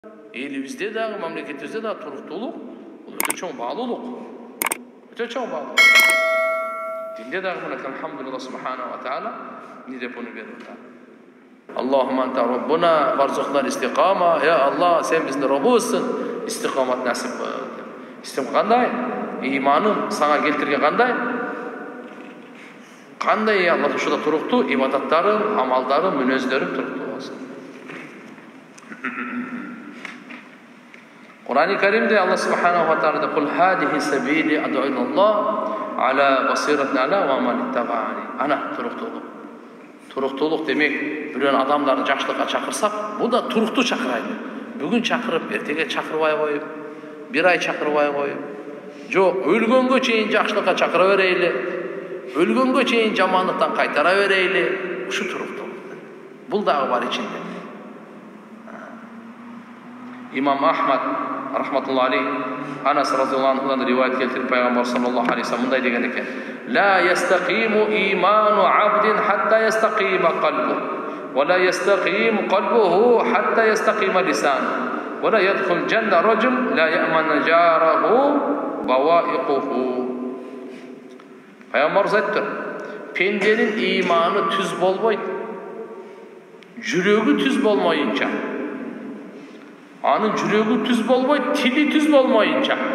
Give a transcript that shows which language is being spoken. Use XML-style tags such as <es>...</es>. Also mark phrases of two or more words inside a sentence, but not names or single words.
<ky>Элибизде дагы, мамлекетибизде дагы туруктуулук бул өтө чоң баалуулук. Өтө чоң баалуулук. Динде дагы мына</ky> <ar>الحمد لله سبحانه وتعالى</ar> <ky>не деп уну берип атат.</ky> <ar>اللهم أنت ربنا وارزقنا استقامة.</ar> <ky>Я Аллах, сен биздин Роббубузсың, истиқамат насип кыл. Истем кандай? Иманым сага келтирген кандай? Кандай Аллах ушуда туруктуу ибадаттарым, амалдарым, мүнөздөрүм туруктуу болсун. Кур'ан-ы Каримде Аллах</ky> <ar>سبحانه وتعالى قل هذه سبيلي أدعو إلى الله على بصيرة أنا ومن اتبعني.</ar> <ky>Ана туруктуулук. Туруктуулук демек бирөөнү адамдарды жакшылыкка чакырсак, бул да туруктуу чакырайды. Бүгүн чакырып, эртеге чакырбай коюп, бир ай чакырбай коюп, жок, өлгөнгө чейин жакшылыкка чакыра берейли, өлгөнгө чейин жамандыктан кайтара берейли. Ушу туруктуулук. Бул дагы бар ичинде. Имам Ахмад</ky> <ar>رحمة الله عليه</ar> <ky>Анас</ky> <ar>رضي الله عنه</ar> <ky>риваят келтирип пайгамбар</ky> <ar>صلى الله عليه وسلم</ar> <ky>мындай деген экен:</ky> <ar>لا يستقيم إيمان عبد حتى يستقيم قلبه ولا يستقيم قلبه حتى يستقيم لسانه ولا يدخل الجنة رجل لا يأمن جاره بوائقه.</ar> <ky>Пайгамбар айтты, пенденин иманы түз болбойт, жүрөгү түз болмойынча. Анын жүрөгү түз болбойт, тили түз болмойынча.</ky>